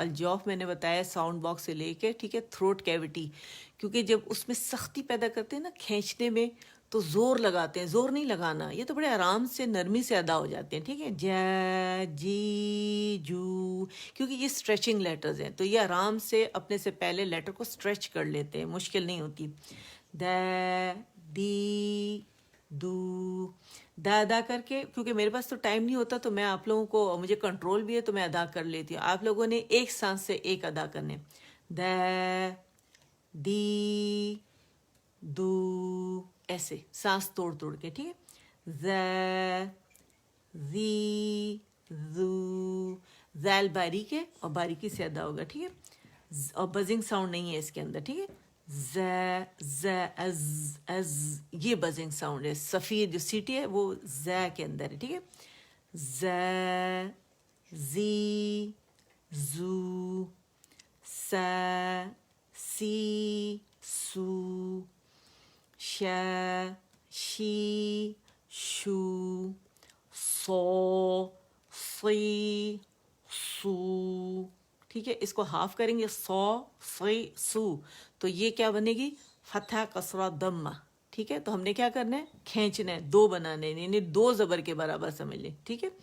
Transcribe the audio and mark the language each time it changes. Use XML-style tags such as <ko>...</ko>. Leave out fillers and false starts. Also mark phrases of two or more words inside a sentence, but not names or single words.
<ur>الجوف میں نے بتایا ساؤنڈ باکس سے لے کے, ٹھیک ہے, تھروٹ کیوٹی, کیونکہ جب اس میں سختی پیدا کرتے ہیں نا کھینچنے میں تو زور لگاتے ہیں, زور نہیں لگانا, یہ تو بڑے آرام سے نرمی سے ادا ہو جاتے ہیں, ٹھیک ہے. ج جی جو, کیونکہ یہ اسٹریچنگ لیٹرز ہیں تو یہ آرام سے اپنے سے پہلے لیٹر کو اسٹریچ کر لیتے ہیں, مشکل نہیں ہوتی. د دی دو, دا ادا کر کے, کیونکہ میرے پاس تو ٹائم نہیں ہوتا تو میں آپ لوگوں کو, مجھے کنٹرول بھی ہے تو میں ادا کر لیتی ہوں. آپ لوگوں نے ایک سانس سے ایک ادا کرنے. د دی دو, ایسے سانس توڑ توڑ کے, ٹھیک ہے. ز زی زو, زیل باریک ہے اور باریکی سے ادا ہوگا, ٹھیک ہے. اور بزنگ ساؤنڈ نہیں ہے اس کے اندر, ٹھیک ہے. ز ز از از, یہ بزنگ ساؤنڈ ہے. سفید جو سیٹی ہے وہ ز کے اندر ہے, ٹھیک ہے. ز زی زو, س سی سو, ش شی شو, سو سی سو, ٹھیک ہے. اس کو ہاف کریں گے, سو سی سو, تو یہ کیا بنے گی؟ فتح کسرہ ضمہ, ٹھیک ہے. تو ہم نے کیا کرنا ہے؟ کھینچنا ہے, 2 بنانے, یعنی 2 زبر کے برابر سمجھ لیں, ٹھیک ہے.</ur>